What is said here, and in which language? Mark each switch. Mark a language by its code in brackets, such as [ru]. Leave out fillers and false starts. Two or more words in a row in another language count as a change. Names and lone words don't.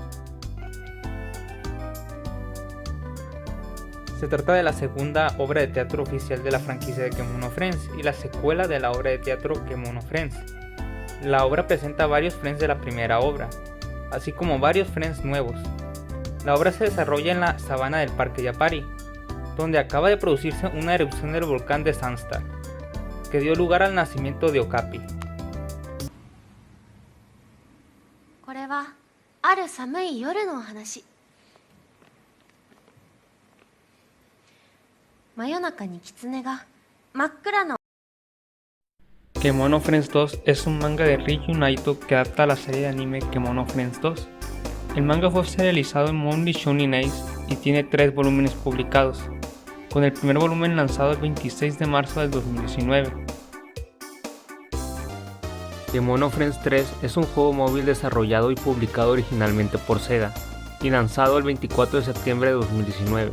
[es] Se trata de la segunda obra de teatro oficial de la franquicia de Kemono Friends y la secuela de la obra de teatro Kemono Friends. La obra presenta varios Friends de la primera obra, así como varios Friends nuevos. La obra se desarrolla en la sabana del Parque Yapari, donde acaba de producirse una erupción del volcán de Sunstar, que dio lugar al nacimiento de Okapi. [ja] これはある寒い夜のお話。真夜中に狐が真っ暗な [es] Kemono Friends 2 es un manga de Ryuji Naito que adapta a la serie de anime Kemono Friends 2. El manga fue serializado en Monthly Shonen Ace y tiene 3 volúmenes publicados, con el primer volumen lanzado el 26 de marzo del 2019. Kemono Friends 3 es un juego móvil desarrollado y publicado originalmente por Sega y lanzado el 24 de septiembre de 2019.